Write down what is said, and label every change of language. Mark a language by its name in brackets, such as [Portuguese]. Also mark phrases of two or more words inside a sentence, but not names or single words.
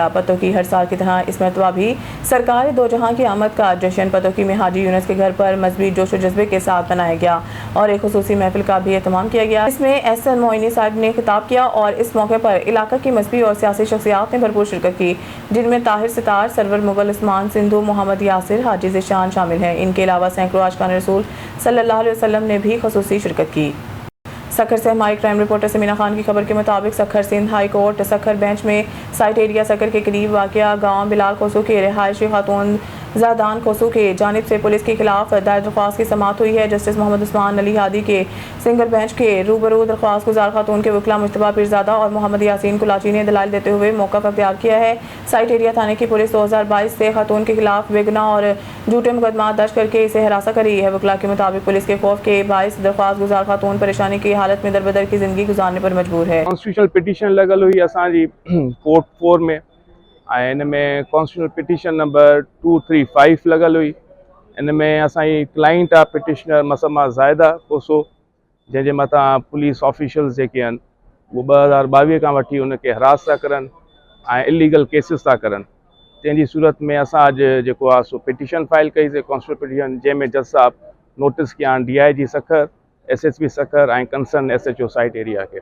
[Urdu] پتوں کی ہر سال کی طرح اس مرتبہ بھی سرکار دو جہاں کی آمد کا جشن پتوں کی میں حاجی یونس کے گھر پر مضبوط جوش جذبے کے ساتھ منایا گیا اور ایک خصوصی محفل کا بھی اہتمام کیا گیا. اس میں احسن معینی صاحب نے خطاب کیا اور اس موقع پر علاقہ کی مذہبی اور سیاسی شخصیات نے بھرپور شرکت کی، جن میں طاہر ستار، سرور مغل عثمان سندھو، محمد یاسر، حاجی ذیشان شامل ہیں. ان کے علاوہ سیکڑوں عاشقان رسول [Arabic] صلى الله عليه وسلم [Urdu] نے بھی خصوصی شرکت کی. سکھر سے ہماری [English] crime reporter [Urdu] ثمینہ خان کی خبر کے مطابق سکھر سندھ ہائی کورٹ سکھر بینچ میں سائٹ ایریا سکھر کے قریب واقع گاؤں بلال کوسو کے رہائشی خاتون زادان کوسو کے جانب سے پولیس کے خلاف دائر درخواست کی سماعت ہوئی ہے. جسٹس محمد عثمان علی ہادی کے [English] single bench [Urdu] کے روبرو درخواست گزار خاتون کے وکیل مشتبہ پیرزادہ اور محمد یاسین کلاچی نے دلائل دیتے ہوئے موقف اختیار کیا ہے. سائٹ ایریا تھانے کی پولیس 2022 سے خاتون کے خلاف بے گناہ اور جھوٹے مقدمہ درج کرکے اسے حراست کر رہی ہے. وکیل کے مطابق پولیس کے خوف کے باعث درخواست گزار خاتون پریشانی کی حالت میں دربدر کی زندگی گزارنے پر مجبور ہے. [English] constitutional petition [Sindhi] लगल हुई असांजी कोर्ट 4 में, इन में [English] constitutional petition number 235 [Sindhi] लगल हुई। इन में असांजी क्लाइंट आहे पिटिशनर मसमा ज़ाहिदा कोसो, जंहिंजे मथां [English] police officials [Sindhi] जेके आहिनि उहे 2022 खां वठी उनखे हरास था करनि ऐं [English] illegal cases [Sindhi] था करनि। तंहिंजी सूरत में असां अॼु जेको आहे सो [English] petition file [Sindhi] कईसीं, [English] constitutional petition, [Sindhi] जंहिंमें जज साहब नोटिस कया आहिनि DIG सखर, SSP सखर ऐं कंसर्न SHO साइट एरिया खे।